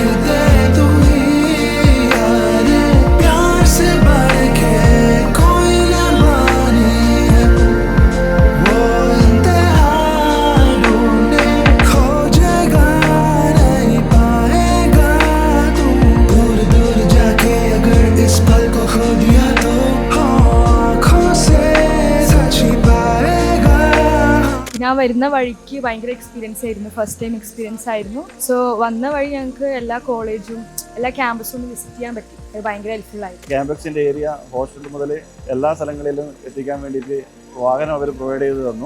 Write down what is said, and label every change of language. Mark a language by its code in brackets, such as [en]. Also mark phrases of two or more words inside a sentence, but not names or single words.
[hi] दे तू ही यार प्यार से बढ़ के कोई न मानी है वो इंतहा ढूंढे खोजेगा नहीं पाएगा तू दूर दूर जाके अगर इस पल को खो दिया तो आँखों से सच ही पाएगा [ml] ഞാൻ വരുന്ന വഴിക്ക് ഭയങ്കര എക്സ്പീരിയൻസ് ആയിരുന്നു, [en] first time experience [ml] ആയിരുന്നു. സോ വന്ന വഴി ഞങ്ങൾക്ക് എല്ലാ കോളേജും എല്ലാ ക്യാമ്പസും ഒന്ന് വിസിറ്റ് ചെയ്യാൻ പറ്റി. അത് ഭയങ്കര ഹെൽപ്ഫുൾ ആയിരുന്നു. ക്യാമ്പസിൻ്റെ ഏരിയ ഹോസ്റ്റൽ മുതൽ എല്ലാ സ്ഥലങ്ങളിലും എത്തിക്കാൻ വേണ്ടിയിട്ട് വാഹനം അവർ പ്രൊവൈഡ് ചെയ്ത് തന്നു.